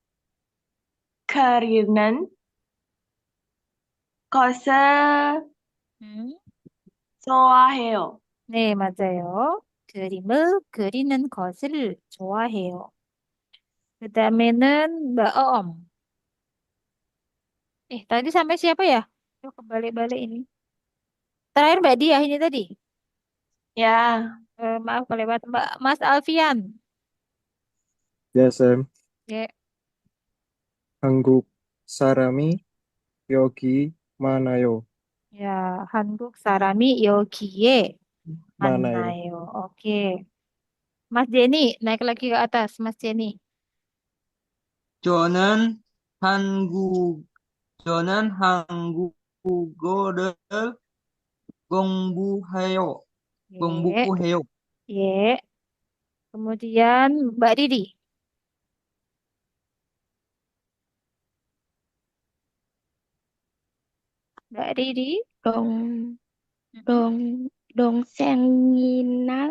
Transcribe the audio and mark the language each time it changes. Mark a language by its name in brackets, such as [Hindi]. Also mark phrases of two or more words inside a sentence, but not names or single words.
[Korean] 캐리는 것을 음, 좋아해요. 네, 맞아요. 그림을 그리는 것을 좋아해요. [Indonesian] 그 다음에는 Mbak Oom. Tadi sampai siapa ya? Yuk kebalik-balik ini. Terakhir Mbak Dia ini tadi. [Korean] 야, [Indonesian] Maaf kelewat Mas Alfian. Ya, Sam. Ya, [Korean] 한국 사람이 여기 많아요. ya, 한국 사람이 여기에 많아요. 만나요. [Indonesian] Oke. Mas Jenny, naik lagi ke atas, Mas Jenny. [Korean] 저는 한국, 저는 한국어를 공부해요. Ye, 공부해요. [Indonesian] ye. Kemudian Mbak Didi. Mbak Didi. Dong, Mm-mm, dong, dongsenginal